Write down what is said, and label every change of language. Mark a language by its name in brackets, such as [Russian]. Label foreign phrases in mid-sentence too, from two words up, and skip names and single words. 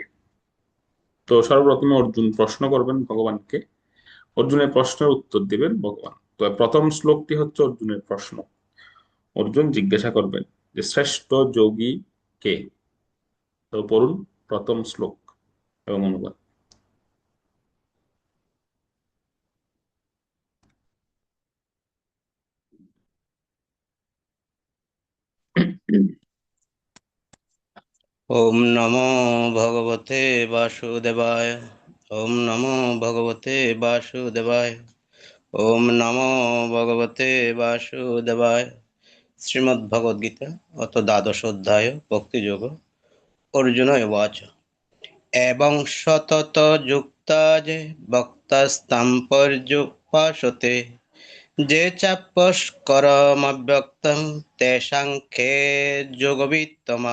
[Bangla] তো সর্বপ্রথমে অর্জুন প্রশ্ন করবেন ভগবানকে, অর্জুনের প্রশ্নের উত্তর দিবেন ভগবান। তো প্রথম শ্লোকটি হচ্ছে অর্জুনের প্রশ্ন। অর্জুন জিজ্ঞাসা করবেন যে শ্রেষ্ঠ যোগী কে। তো পড়ুন প্রথম শ্লোক এবং অনুবাদ। [Sanskrit] ওম নমো ভগবতে বাসুদেবায়। ওম নমো ভগবতে বাসুদেবায়। ওম নমো ভগবতে বাসুদেবায়। শ্রীমদ্ভগবদ্গীতা অত দ্বাদশ অধ্যায় ভক্তিযোগ। অর্জুন উবাচ এবং সতত যুক্তা যে ভক্তাস্তাম পর্যুপাসতে যে চাপস্করমব্যক্তং তেষাং খে যোগবিত্তমা।